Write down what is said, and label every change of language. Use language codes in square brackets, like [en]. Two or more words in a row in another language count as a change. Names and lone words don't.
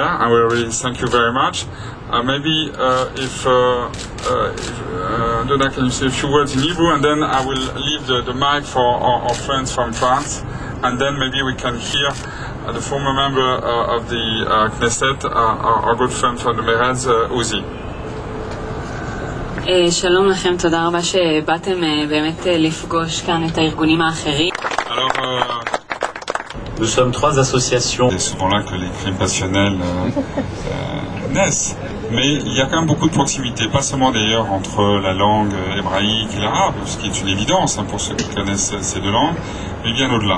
[en] I will really thank you very much. Maybe if Donna, can you say a few words in Hebrew, and then I will leave the mic for our friends from France, and then maybe we can hear the former member of the Knesset, our good friend from the Meretz, Uzi. [he] שלום לכם, תודה רבה שבאתם באמת לפגוש כאן את הארגונים האחרים. [fr] Nous sommes 3 associations. C'est souvent là que les crimes passionnels naissent. Mais il y a quand même beaucoup de proximité, pas seulement d'ailleurs entre la langue hébraïque et l'arabe, ce qui est une évidence pour ceux qui connaissent ces 2 langues, mais bien au-delà.